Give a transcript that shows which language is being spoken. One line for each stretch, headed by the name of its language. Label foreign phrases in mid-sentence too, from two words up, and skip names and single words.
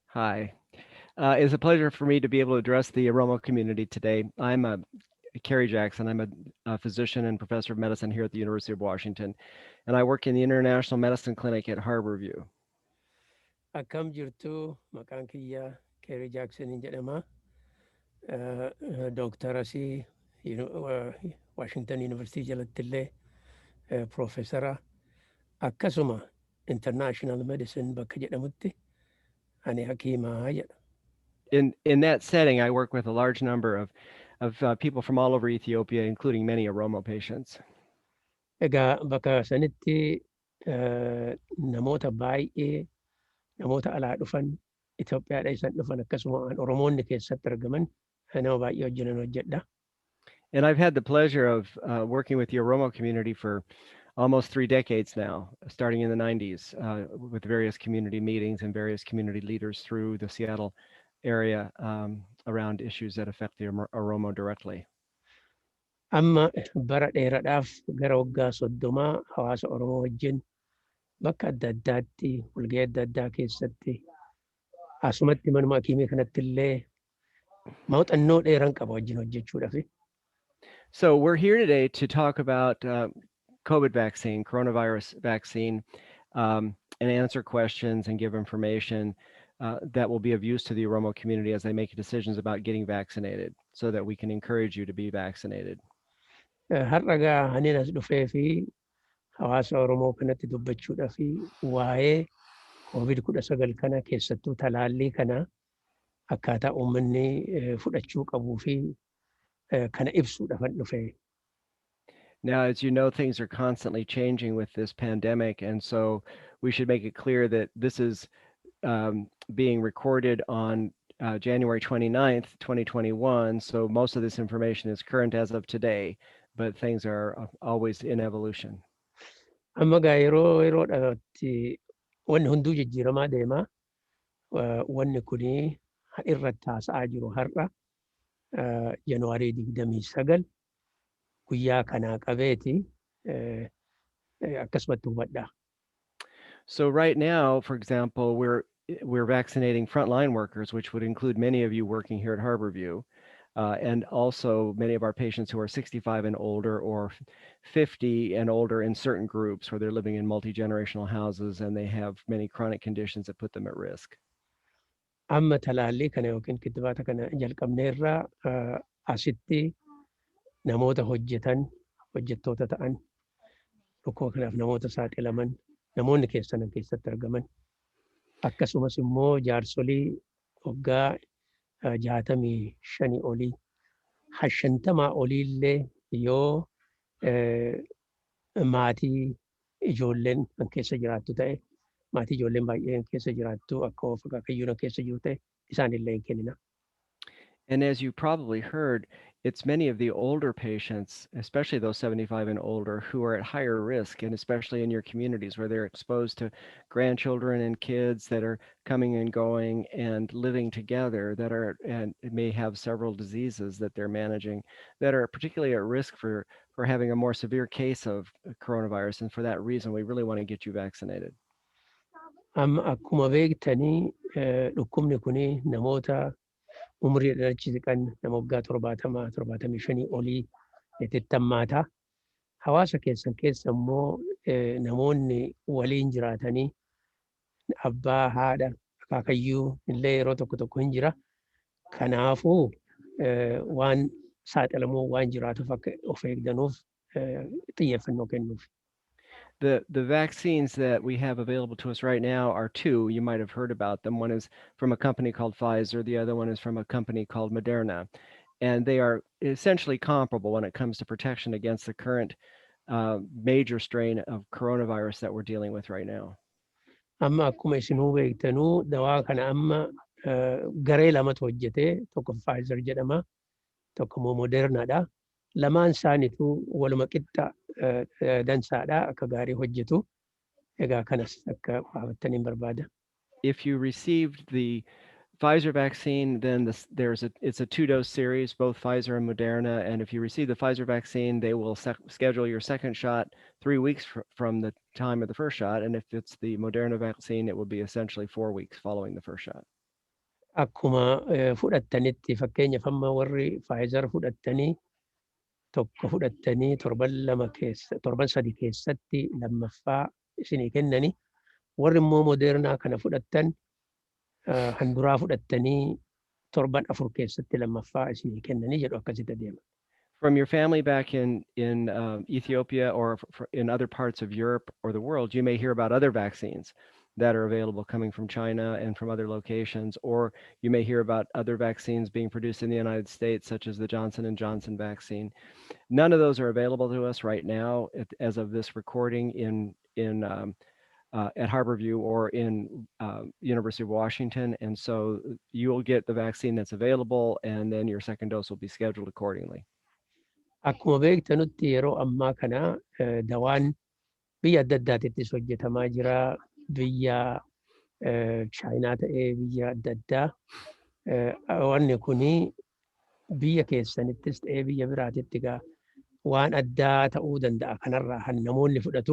English: Hi. It's a pleasure for me to be able to address the Oromo community today. I'm Kerry Jackson. I'm a physician and professor of medicine here at the University of Washington, and I work in the International Medicine Clinic at Harborview.
Oromo: Akkam jirtu maqaan kiyya Keeri Jaaksoniin jedhama. Dooktarasii Waashingtan Yuunivarsiitii jalatti illee Piroofeesara akkasuma International Medicine bakka jedhamutti ani hakiimaa jedha.
English: In that setting, I work with a large number of people from all over Ethiopia, including many Oromo patients.
Oromo: Egaa bakka sanitti namoota baay'ee namoota alaa dhufan Itoophiyaadha isaan dhufan akkasuma Oromoonni keessatti argaman nama baay'ee wajjinan hojjedha.
English: And I've had the pleasure of working with the Oromo community for almost 3 decades now, starting in the 90s, with various community meetings and various community leaders through the Seattle area around issues that affect the Oromo directly.
Oromo: Amma bara dheeraadhaaf gara waggaa 30 hawaasa Oromoo wajjin bakka adda addaatti walgahii adda addaa keessatti asumatti manuma hakiimii kanatti illee muuxannoo dheeraan qaba wajjin hojjechuudhaaf.
English: So we're here today to talk about COVID vaccine, coronavirus vaccine, and answer questions and give information that will be of use to the Oromo community as they make decisions about getting vaccinated so that we can encourage you to be vaccinated.
Oromo: Har'a gaa haniin as dhufee fi hawaasa Oromoo kanatti dubbachuudhaaf waa'ee COVID-19 kana keessattuu talaallii kana akkaataa uummanni fudhachuu qabuu fi kana ibsuudhaafan dhufe.
English: Now, as you know, things are constantly changing with this pandemic, and so we should make it clear that this is being recorded on January 29th, 2021. So most of this information is current as of today, but things are always in evolution.
Oromo: Amma gaa yeroodhaatti wanni hunduu jijjiiramaa deema. Wanni kuni irratti haasa'aa jiru har'a Januwaarii 29 guyyaa kanaa qabeeti akkasumatti hubadha.
English: So right now, for example, we're vaccinating frontline workers, which would include many of you working here at Harborview, and also many of our patients who are 65 and older or 50 and older in certain groups where they're living in multi-generational houses and they have many chronic conditions that put them at risk.
Oromo: Amma talaallii kana yookiin kittibaata kana jalqabneerraa asitti namoota hojjettoota ta'an dhukkuba kanaaf namoota saaxilaman namoonni keessatti argaman akkasumas immoo jaarsolii waggaa 65 olii 50 oliillee yoo maatii ijoolleen kan keessa jiraattu ta'e maatii ijoolleen baay'een keessa jiraattu akka of akaakayyuun keessa jiru ta'e isaanillee hin kennina.
English: And as you probably heard, it's many of the older patients, especially those 75 and older, who are at higher risk, and especially in your communities where they're exposed to grandchildren and kids that are coming and going and living together that are and may have several diseases that they're managing that are particularly at risk for having a more severe case of coronavirus. And for that reason, we really want to get you vaccinated.
Oromo: Amma akkuma beektanii dhukkubni kuni namoota umriidhaan achi siqan nama waggaa 75 olii hammaata. Hawaasa keessan keessa immoo namoonni waliin jiraatanii abbaa, haadha, akaakayyuu illee yeroo tokko hin jira. Kanaafuu waan saaxilamuu waan jiraatuuf akka of eegdanuuf xiyyeeffannoo kennuuf.
English: The vaccines that we have available to us right now are two. You might have heard about them. One is from a company called Pfizer. The other one is from a company called Moderna. And they are essentially comparable when it comes to protection against the current major strain of coronavirus that we're dealing with right now.
Oromo: Amma akkuma isinuu beektanuu dawaa kana amma garee lamatu hojjetee tokko Pfizer jedhama tokko immoo Modernaadha. Lamaan isaaniitu waluma qixxa dansaadha akka gaarii hojjetu. Egaa kanas akka baafattaniin barbaada.
English: If you received the Pfizer vaccine, then it's a 2-dose series, both Pfizer and Moderna. And if you receive the Pfizer vaccine, they will schedule your second shot 3 weeks from the time of the first shot. And if it's the Moderna vaccine, it will be essentially 4 weeks following the first shot.
Oromo: akkuma fudhattanitti fakkeenyaaf amma warri Pfizer fudhattanii tokko fudhattanii torban 3 keessatti lammaffaa isinii kennani. Warri immoo Modernaa kana fudhattan handuraa fudhattanii torban 4 keessatti lammaffaa isinii kennanii jedhu akkasitti adeema.
English: From your family back in Ethiopia or in other parts of Europe or the world, you may hear about other vaccines that are available coming from China and from other locations, or you may hear about other vaccines being produced in the United States, such as the Johnson and Johnson vaccine. None of those are available to us right now as of this recording at Harborview or in University of Washington, and so you'll get the vaccine that's available, and then your second dose will be scheduled accordingly.
Oromo: Akkuma beektanutti yeroo ammaa kana dawaan biyya adda addaatittis hojjetamaa jira. Biyya Chaayinaa ta'ee biyya adda addaa. Wanni kuni biyya keessanittis ta'ee biyya biraatitti waan addaa ta'uu danda'a kanarraa han namoonni fudhatu.